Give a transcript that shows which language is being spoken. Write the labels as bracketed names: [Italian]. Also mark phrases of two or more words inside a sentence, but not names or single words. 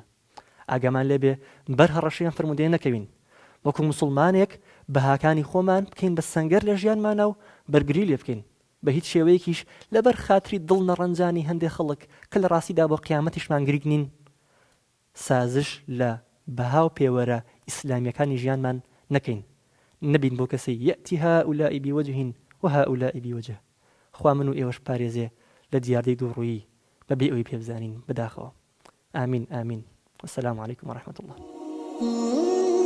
[Central Kurdish] ئاگامان لێبێ بەر هەڕەشەیان فەرموودەیە نەکەوین، وەکو موسڵمانێک بەهاکانی خۆمان بکەین بە سەنگەر لە ژیانمانە و بەرگری لێ بکەین بە هیچ شێوەیەکیش لەبەر خاتری دڵ نەڕەنجانی هەندێک خەڵک کە لە ڕاستیدا بۆ قیامەتیشمان گریگ نین، سازش لە بەها و پێوەرە ئیسلامیەکانی ژیانمان نەکەین، نەبین بۆ کەسەی یەتی [Arabic] هؤلاء بوجه وهؤلاء بوجه. [Central Kurdish] خوا من و ئێوەش پارێزێ لە دیاردەی دووڕوویی بەبێ ئەوەی پێبزانین بەداخەوە. ئامین ئامین. [Arabic] والسلام عليكم ورحمة الله.